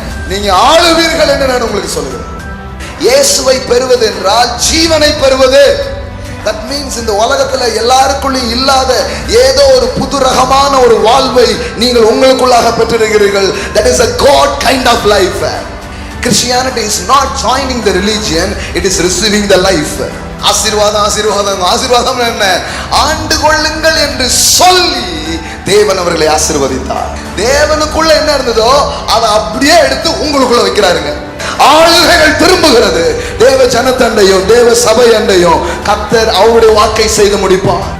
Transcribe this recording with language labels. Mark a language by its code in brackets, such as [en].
[ta] நீங்க ஆளுவீர்கள் என்று நான் உங்களுக்கு சொல்லுகிறேன். இயேசுவை பெறுவது என்றால் ஜீவனை பெறுவது. [en] That means [ta] இந்த உலகத்துல எல்லாருக்குள்ளும் இல்லாத ஏதோ ஒரு புது ரகமான ஒரு வாழ்வை நீங்கள் உங்களுக்குள்ளாக பெற்றிருக்கிறீர்கள். [en] That is a God kind of life. Christianity is not joining the religion, it is receiving the life. [ta] ஆசீர்வாதம் ஆசீர்வாதம் ஆசீர்வாதம் என்ன? ஆண்டு கொள்ளுங்கள் என்று சொல்லி தேவன் அவர்களை ஆசீர்வதித்தார். தேவனுக்குள்ள என்ன இருந்ததோ அதை அப்படியே எடுத்து உங்களுக்குள்ள வைக்கிறாருங்க. ஆளுகைகள் திரும்புகிறது. தேவ ஜனத்தண்டையும் தேவ சபை அண்டையும் கர்த்தர் அவருடைய வாக்கை செய்து முடிப்பார்.